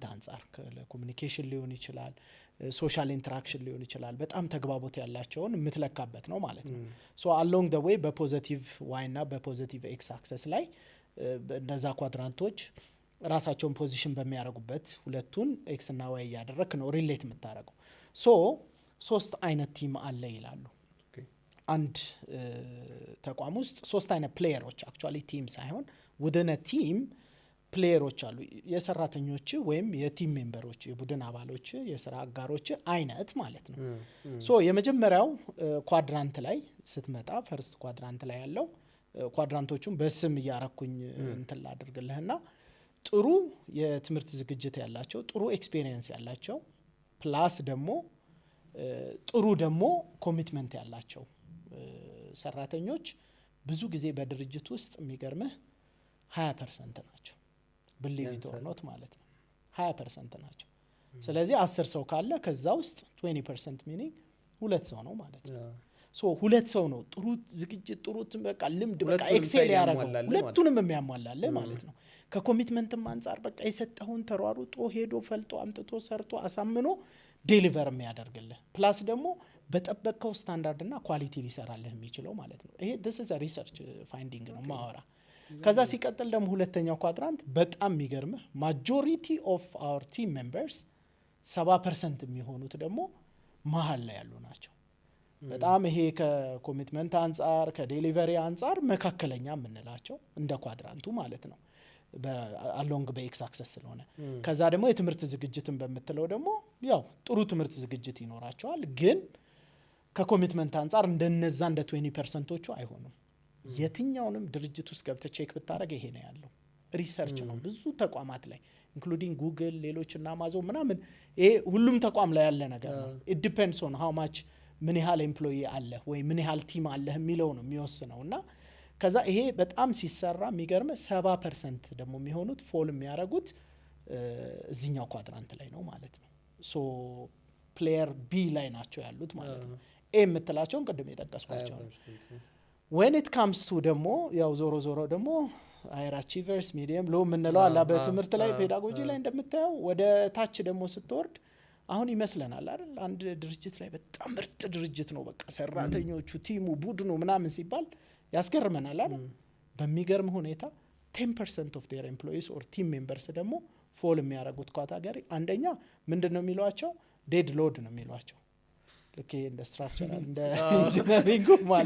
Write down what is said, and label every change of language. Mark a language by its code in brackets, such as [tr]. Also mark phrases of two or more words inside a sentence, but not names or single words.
[am] አንፃር ለኮሙኒኬሽን ሊሆን ይችላል ሶሻል ኢንተራክሽን ሊሆን ይችላል በጣም ተግባቦት ያላቸውን የምትለካበት ነው ማለት ነው [en] so along the way በ positive y [am] እና [en] በ positive x axis [am] ላይ እነዛ ኳድራንቶች ራሳቸውን ፖዚሽን በሚያደርጉበት ሁለቱን ኤክስ እና ዋይ ያደረክ ነው ሪሌት የምታደርገው ሶ ሶስት አይነት ቲም አለ ይላሉ አንድ ተቋም ውስጥ ሶስት አይነት ፕሌየሮች አክቹአሊ ቲም ሳይሆን [en] within a team [am] ፕሌየሮች አሉ የሰራተኞች ወይም የቲም ሜምበሮች የቡድን አባሎች የሥራ አጋሮች አይነት ማለት ነው ሶ የመጀመሪያው ኳድራንት ላይ ስትመጣ [en] first quadrant [am] ላይ ያለው ኳድራንቶቹን በስም ያረኩኝ እንትን ላድርግልህና ጥሩ የትምህርት ዝግጅት ያላቸው ጥሩ ኤክስፒሪየንስ ያላቸው ፕላስ ደግሞ ጥሩ ደግሞ ኮሚትመንት ያላቸው ሰራተኞች ብዙ ጊዜ በድርጅት ውስጥ የሚገርምህ 20% ናቸው [en] believe it or not [am] ማለት ነው 20% ናቸው ስለዚህ 10 ሰው ካለ ከዛ ውስጥ 20% meaning ሁለት ሰው ነው ማለት ነው ሶ ሁለት ሰው ነው ጥሩ ዝግጅት ጥሩ በቃ ልምድ በቃ ኤክሴል ያደርጋል ሁለቱንም የሚያሟላል ማለት ነው ከኮሚትመንትም አንፃር በቃ የሰጠውን ተሯሩጦ ሄዶ ፈልጦ አምጥቶ ሰርቶ አሳምኖ ዴሊቨር የሚያደርግልህ ፕላስ ደግሞ በጠበቀው ስታንዳርድ እና ኳሊቲ ሊሰራልህ የሚችለው ማለት ነው ይሄ [en] this is a research finding [am] ነው ማወራ ከዛ ሲቀጥል ደግሞ ሁለተኛው ኳድራንት በጣም የሚገርምህ [en] majority of our team members [am] 70% የሚሆኑት ደግሞ መሃል ላይ ያሉ ናቸው በጣም ይሄ ከኮሚትመንት አንፃር ከዴሊቨሪ አንፃር መካከለኛ የምንላቸው እንደ ኳድራንቱ ማለት ነው [en] በ along በ x axis [am] ስለሆነ ከዛ ደግሞ የትምህርት ዝግጅትን በመተለው ደግሞ ያው ጥሩ ትምህርት ዝግጅት ይኖራቸዋል ግን ከኮሚትመንት አንፃር እንደነዛ እንደ 20%ዎቹ አይሆኑም የትኛውንም ድርጅት ውስጥ ገብተ ቼክ ብታረግ ይሄ ነው ያለው ሪሰርች ነው ብዙ ተቋማት ላይ ኢንክሉዲንግ ጉግል ሌሎችና አማዞን ምናምን ይሄ ሁሉም ተቋም ላይ ያለ ነገር ነው [en] it depends on how much [am] ምን ያህል ኤምፕሎይ አለ ወይ ምን ያህል ቲም አለ የሚለው ነው የሚወስነውና ከዛ ይሄ በጣም ሲሰራ የሚገርም 70% ደግሞ የሚሆኑት ፎል የሚያረጉት እዚህኛው ኳድራንት ላይ ነው ማለት ነው ሶ [en] player B [am] ላይ ናቸው ያሉት ማለት ነው ኤ የምትላቸውን ቅድም የጠቀስኳቸው ነው። [en] when it comes to [am] ደግሞ ያው ዞሮ ደግሞ [en] higher achievers medium low [am] የምንለው አላ በትምህርት ላይ ፔዳጎጂ ላይ እንደምታየው ወደ ታች ደግሞ ስትወርድ አሁን ይመስለናል አይደል አንድ ድርጅት ላይ በጣም ምርጥ ድርጅት ነው በቃ ሰራተኞቹ ቲሙ ቡድኑ ምናምን ሲባል ያስገርመናል አይደል በሚገርም ሁኔታ [en] 10% of their employees or team members [am] ደግሞ ፎል የሚያደርጉት ካታጎሪ አንደኛ ምንድነው የሚሏቸው [en] dead load [am] ነው የሚሏቸው ልክ እንደ ስትራክቸራል እንደ ኢንጂነሪንግ ማለት